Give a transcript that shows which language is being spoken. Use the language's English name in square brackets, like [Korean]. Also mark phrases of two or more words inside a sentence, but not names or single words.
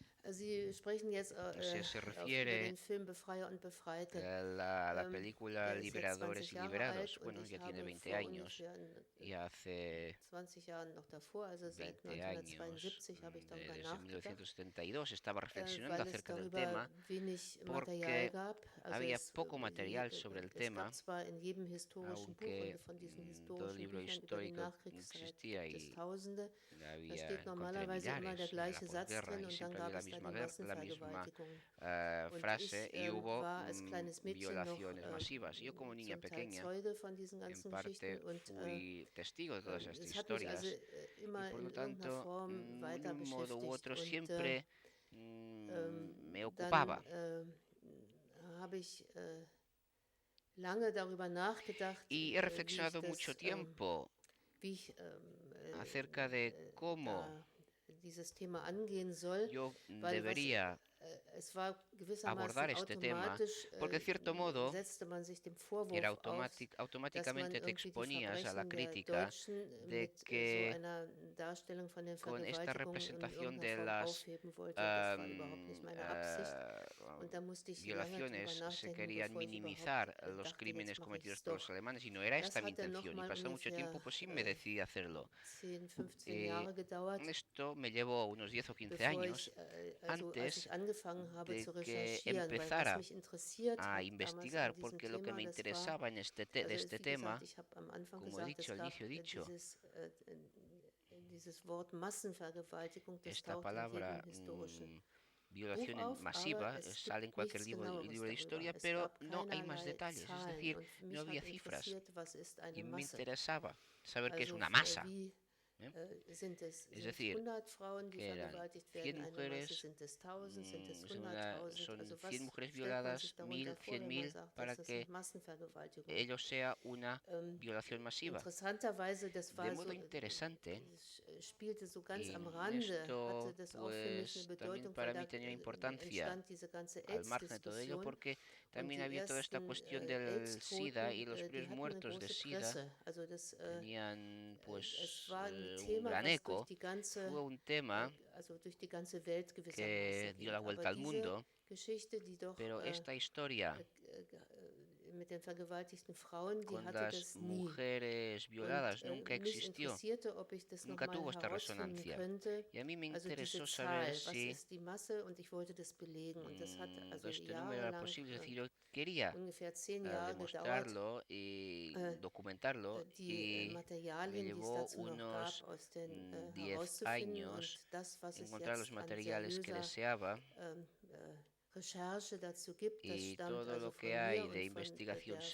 [German] Sie sprechen jetzt [Spanish] Se [German] über [Spanish] refiere [German] den Film Befreier und Befreite. [Spanish] a la película [German] Der ist jetzt [Spanish] Liberadores [German] 20 [Spanish] y [German] Jahre [Spanish] Liberados. [German] alt und [Spanish] Bueno, [German] ich [Spanish] ya tiene [German] habe [Spanish] 20 [German] vor [Spanish] años [German] ungefähr [Spanish] y hace [German] 20 Jahren noch davor, also seit [Spanish] 20 años, [German] 1972, habe ich darüber [Spanish] desde [German] nachgedacht, [Spanish] 1972, estaba reflexionando [German] weil es [Spanish] acerca del [German] darüber [Spanish] tema [German] wenig Material [Spanish] porque [German] gab. Also [Spanish] había poco material sobre el [German] es [Spanish] tema, [German] gab zwar in jedem historischen Buch [Spanish] aunque [German] und von diesen [Spanish] todo [German] historischen [Spanish] libro [German] Büchern über die [Spanish] histórico [German] Nachkriegszeit [Spanish] existía [German] gibt es [Spanish] y [German] Tausende. Da [Spanish] había [German] steht [Spanish] encontré [German] normalerweise immer der [Spanish] millares en la [German] gleiche Satz [Spanish] posguerra [German] drin [Spanish] y [German] und dann [Spanish] siempre [German] gab [Spanish] había [German] es da die [Spanish] la misma [German] Massenvergewaltigungen. Und [Spanish] frase [German] ich [Spanish] y hubo [German] war als kleines Mädchen noch [Spanish] violaciones masivas. Yo como niña [German] zum Teil [Spanish] pequeña, [German] Zeuge von diesen [Spanish] en [German] ganzen [Spanish] parte [German] Geschichten und [Spanish] fui testigo de todas estas [German] es hat mich also [Spanish] historias y [German] immer [Spanish] por [German] in [Spanish] lo [German] irgendeiner [Spanish] tanto, [German] Form [Spanish] de [German] weiter [Spanish] un modo u [German] beschäftigt [Spanish] otro, [German] und [Spanish] siempre me [German] dann [Spanish] ocupaba. [German] habe ich lange darüber nachgedacht, [Spanish] Y he reflexionado mucho tiempo [German] wie ich [Spanish] acerca de cómo [German] dieses Thema angehen soll, [Spanish] yo [German] weil [Spanish] debería [German] es war [Spanish] abordar [German] gewissermaßen [Spanish] este tema, [German] automatisch, [Spanish] porque de cierto modo [German] setzte man sich dem Vorwurf [Spanish] era [German] aus, dass man [Spanish] automáticamente te [German] irgendwie die [Spanish] exponías a la [German] Verbrechen der [Spanish] crítica [German] Deutschen [Spanish] de [German] mit so [Spanish] que [German] einer Darstellung von den [Spanish] con esta [German] Vergewaltigungen in [Spanish] representación de [German] irgendeiner Form [Spanish] las [German] aufheben wollte. Das war überhaupt nicht meine Absicht. Und da musste ich lange drüber [Spanish] violaciones se [German] nachdenken, [Spanish] querían [German] bevor ich [Spanish] minimizar [German] überhaupt [Spanish] los [German] dachte, [Spanish] crímenes [German] jetzt mache ich [Spanish] cometidos [German] es [Spanish] por los [German] doch. [Spanish] alemanes y no era esta [German] Das [Spanish] mi [German] hat dann [Spanish] intención y [German] nochmal [Spanish] pasado mucho tiempo [German] ungefähr [Spanish] pues sí me decidí a hacerlo. [German] 10, 15 Jahre gedauert, [Spanish] Esto me llevó unos 10 o 15 [German] bevor [Spanish] años [German] ich, also als [Spanish] antes [German] ich angefangen habe [Spanish] de [German] zu [Spanish] que [German] recherchieren, weil was [Spanish] empezara [German] mich interessiert [Spanish] a [German] hat damals [Spanish] investigar, [German] an diesem [Spanish] porque lo que me [German] Thema, das war, [Spanish] interesaba en de [German] also [Spanish] este [German] wie [Spanish] tema, [German] gesagt, ich habe am Anfang [Spanish] como he [German] gesagt, [Spanish] dicho [German] es [Spanish] al [German] gab [Spanish] inicio, he dicho, [German] dieses Wort Massenvergewaltigung, das [Spanish] esta [German] taucht in [Spanish] palabra [German] jedem historischen [Spanish] violación [German] Buch auf, [Spanish] masiva [German] aber es [Spanish] sale en [German] gibt [Spanish] cualquier [German] nichts [Spanish] libro de [German] Genaueres darüber. [Spanish] historia, [German] Es [Spanish] pero [German] gab [Spanish] no hay más [German] keinerlei [Spanish] detalles, es [German] Zahlen [Spanish] decir, [German] und [Spanish] no [German] mich [Spanish] había [German] hat [Spanish] cifras [German] interessiert, was ist [Spanish] y [German] eine [Spanish] me [German] Masse. [Spanish] interesaba saber qué es [German] Also [Spanish] una masa. [German] wie [Spanish] Es [German] sind [Spanish] decir, [German] 100 Frauen, die [Spanish] que eran [German] vergewaltigt [Spanish] 100 [German] werden, eine Masse, [Spanish] mujeres, [German] sind es 1000, sind es [Spanish] son [German] 100.000, [Spanish] son [German] also [Spanish] 100 [German] was [Spanish] mujeres [German] stellt man [Spanish] violadas, [German] sich [Spanish] 1000, [German] darunter vor, wenn man [Spanish] 100.000, [German] sagt, [Spanish] para [German] das [Spanish] que [German] sind Massenvergewaltigungen? [Spanish] ello sea una violación masiva. [German] Interessanterweise, das war [Spanish] De modo [German] so, [Spanish] interesante, [German] spielte so ganz [Spanish] y [German] am Rande, [Spanish] esto [German] hatte das auch für mich eine [Spanish] pues también [German] Bedeutung, [Spanish] para [German] weil [Spanish] mí [German] da [Spanish] tenía importancia [German] entstand diese ganze [Spanish] al margen de todo ello, [German] AIDS-Diskussion [Spanish] porque [German] und [Spanish] también [German] die [Spanish] había toda esta [German] ersten [Spanish] cuestión del SIDA y [German] AIDS-Toten, [Spanish] los [German] die [Spanish] primeros [German] hatten eine [Spanish] muertos de [German] große [Spanish] SIDA [German] Presse, also das [Spanish] tenían [German] es [Spanish] pues [German] war ein [Spanish] un [German] Thema, [Spanish] gran [German] was [Spanish] eco. Fue un tema [German] also durch die ganze Welt [Spanish] que [German] gewissermaßen [Spanish] dio [German] ging. [Spanish] la [German] Aber [Spanish] vuelta al [German] diese [Spanish] mundo, [German] Geschichte, die doch [Spanish] pero esta historia [German] mit den vergewaltigten Frauen, die [Spanish] con [German] hatte [Spanish] las [German] das nie. [Spanish] mujeres violadas nunca [German] Mich [Spanish] existió, [German] interessierte, ob ich das [Spanish] nunca [German] nochmal [Spanish] tuvo esta [German] herausfinden [Spanish] resonancia. [German] könnte. [Spanish] Y a mí me [German] Also [Spanish] interesó [German] diese [Spanish] saber [German] Zahl, was [Spanish] si [German] ist die Masse? Und ich wollte das belegen. Und das hat also [Spanish] este número era [German] jahrelang, [Spanish] posible. Es decir, yo quería [German] ungefähr 10 Jahre gedauert, [Spanish] demostrarlo y documentarlo, [German] die [Spanish] y me [German] Materialien, die es [Spanish] llevó [German] dazu noch [Spanish] unos [German] gab, aus den [Spanish] 10 [German] herauszufinden. Und [Spanish] años [German] das, was es [Spanish] encontrar los [German] jetzt an [Spanish] materiales que [German] seriöser [Spanish] deseaba. [German] Recherche dazu gibt, das [Spanish] Y [German] stammt [Spanish] todo [German] also [Spanish] lo [German] von [Spanish] que [German] mir [Spanish] hay [German] und [Spanish] de [German] von [Spanish] investigación [German] der